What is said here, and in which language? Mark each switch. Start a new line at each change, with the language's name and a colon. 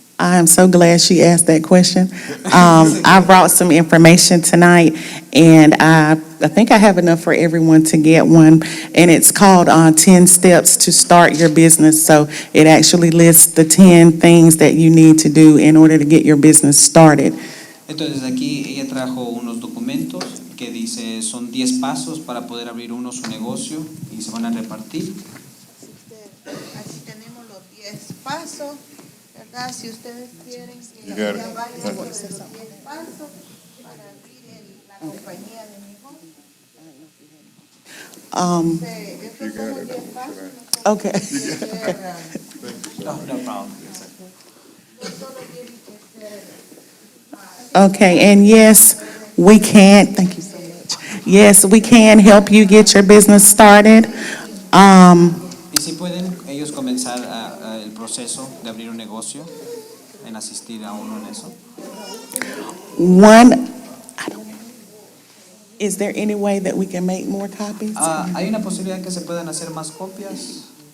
English: I am so glad she asked that question. I brought some information tonight, and I think I have enough for everyone to get one, and it's called 10 Steps to Start Your Business. So it actually lists the 10 things that you need to do in order to get your business started.
Spanish: Entonces aquí ella trajo unos documentos que dice son 10 pasos para poder abrir uno su negocio y se van a repartir. Así tenemos los 10 pasos, ¿verdad? Si ustedes quieren que
English: You got it.
Spanish: ella vaya sobre los 10 pasos para abrir la compañía de negocio. Estos son los 10 pasos.
English: Okay. No problem.
Spanish: No solo tienen que ser
English: Okay, and yes, we can, thank you so much. Yes, we can help you get your business started.
Spanish: Y si pueden ellos comenzar el proceso de abrir un negocio, en asistir a uno en eso.
English: Is there any way that we can make more copies?
Spanish: ¿Hay una posibilidad que se puedan hacer más copias?